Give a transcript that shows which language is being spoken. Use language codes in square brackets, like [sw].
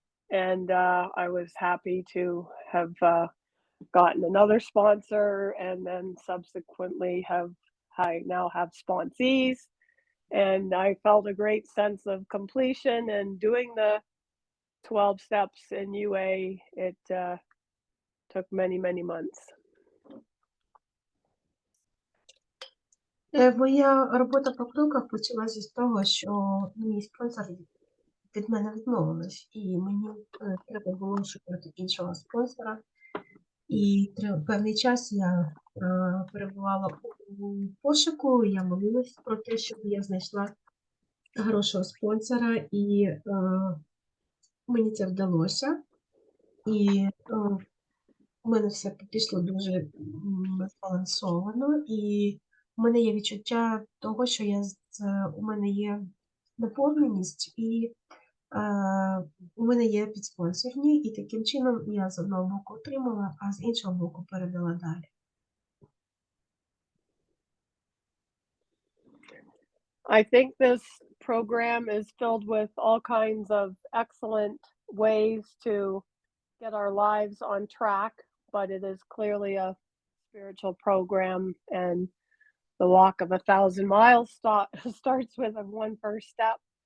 [en] And I was happy to have gotten another sponsor, and then subsequently I now have sponsees. And I felt a great sense of completion and doing the 12 steps in UA. It took many, many months. [uk] Моя робота по кроках почалася з того, що мій спонсор від мене відмовилась, і мені треба було шукати іншого спонсора. І певний час я перебувала у пошуку, я молилась про те, щоб я знайшла хорошого спонсора, і мені це вдалося. І у мене все пішло дуже збалансовано, і у мене є відчуття того, що у мене є наповненість, і у мене є підспонсорні, і таким чином я з одного боку отримала, а з іншого боку передала далі. [en] I think this program is filled with all kinds of excellent ways to get our lives on track, but it is clearly a spiritual program, and the walk of 1,000 miles starts with one first step.